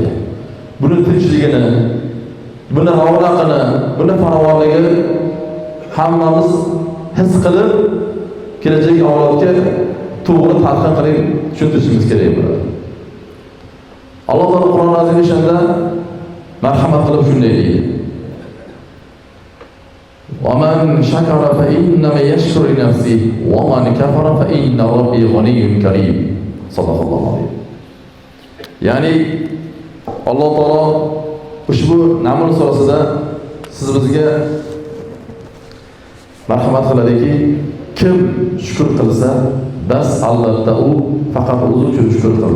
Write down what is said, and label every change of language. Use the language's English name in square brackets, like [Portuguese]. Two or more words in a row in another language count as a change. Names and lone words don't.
[Uzbek] Buni tinchligini, buni ravnaqini, buni farovonligini hammamiz his qilib, kelajak avlodga to'g'ri talqin qilib tushuntirishimiz kerak bo'ladi. Alloh taolo Qur'on azim shunda marhamat qilib shunday deydi. [Arabic] وَمَنْ شَكَرَ فَإِنَّمَا يَشْكُرُ لِنَفْسِهِ وَمَنْ كَفَرَ فَإِنَّ رَبِّي غَنِيٌّ كَرِيمٌ. صلى الله عليه. [Uzbek] Ya'ni Alloh taolo ushbu Naml surasida siz bizga marhamat qiladiki, kim shukr qilsa, bas albatta u faqat o'zi uchun shukr qiladi.